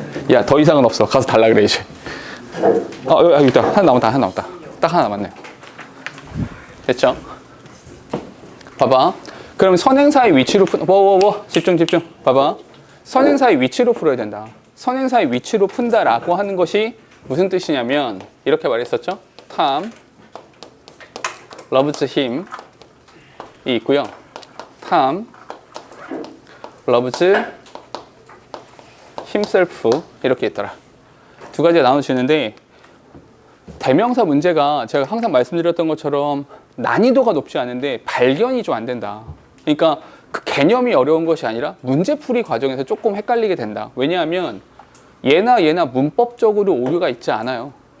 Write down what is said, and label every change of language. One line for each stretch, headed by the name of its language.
Korean: 야, 더 이상은 없어. 가서 달라 그래 이제. 여기 있다. 하나 남았다. 딱 하나 남았네요. 됐죠? 봐봐. 그럼 선행사의 위치로 집중. 봐봐. 선행사의 위치로 풀어야 된다. 선행사의 위치로 푼다라고 하는 것이 무슨 뜻이냐면 이렇게 말했었죠.
English: Tom loves him
Korean: 이 있고요.
English: Tom loves himself
Korean: 이렇게 있더라. 두 가지가 나눠지는데 대명사 문제가 제가 항상 말씀드렸던 것처럼 난이도가 높지 않은데 발견이 좀 안 된다. 그러니까 그 개념이 어려운 것이 아니라 문제풀이 과정에서 조금 헷갈리게 된다. 왜냐하면 얘나 문법적으로 오류가 있지 않아요.